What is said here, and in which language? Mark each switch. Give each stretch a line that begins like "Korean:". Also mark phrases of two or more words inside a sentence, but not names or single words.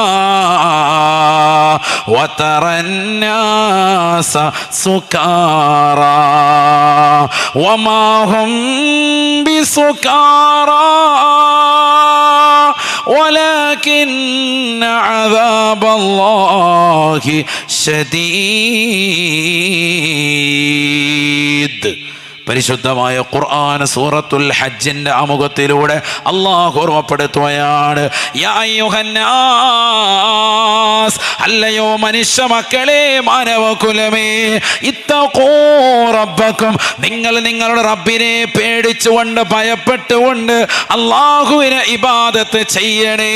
Arabic: وترى الناس سكارى وما هم بسكارى ولكن عذاب الله شديد.
Malayalam: പരിശുദ്ധമായ ഖുർആൻ സൂറത്തുൽ ഹജ്ജിന്റെ ആമുഖത്തിലൂടെ അല്ലാഹു ഓർമ്മപ്പെടുത്തുകയാണ്,
Arabic: يا أيها الناس,
Malayalam: അല്ലയോ മനുഷ്യ മക്കളെ, മാനവകുലമേ,
Arabic: اتقوا ربكم,
Malayalam: നിങ്ങൾ നിങ്ങളുടെ റബ്ബിനെ പേടിച്ചുകൊണ്ട് ഭയപ്പെട്ടുകൊണ്ട് അല്ലാഹുവിനെ ഇബാദത്ത് ചെയ്യണേ.